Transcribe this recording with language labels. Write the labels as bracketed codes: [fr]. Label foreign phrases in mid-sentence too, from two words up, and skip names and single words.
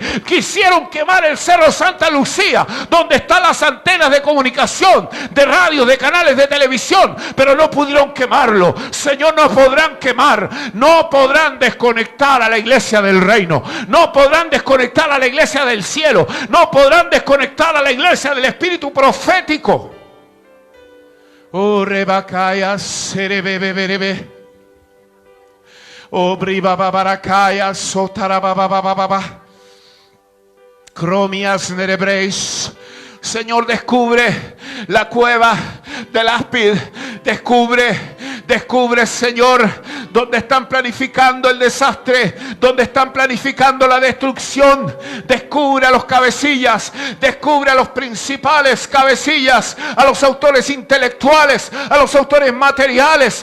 [es] Quisieron quemar el Cerro Santa Lucía, donde están las antenas de comunicación, de radio, de canales de televisión, pero no pudieron quemarlo. Señor, no podrán quemar, no podrán desconectar a la iglesia del reino, no podrán desconectar a la iglesia del cielo, no podrán desconectar a la iglesia del espíritu profético. Oh, rebacaya, serebebebebe. Oh, bribababaracaya, sotarababababa. Cromias nerebreis. Señor, descubre la cueva del áspid. Descubre, Señor, donde están planificando el desastre, donde están planificando la destrucción. Descubre a los cabecillas, descubre a los principales cabecillas, a los autores intelectuales, a los autores materiales.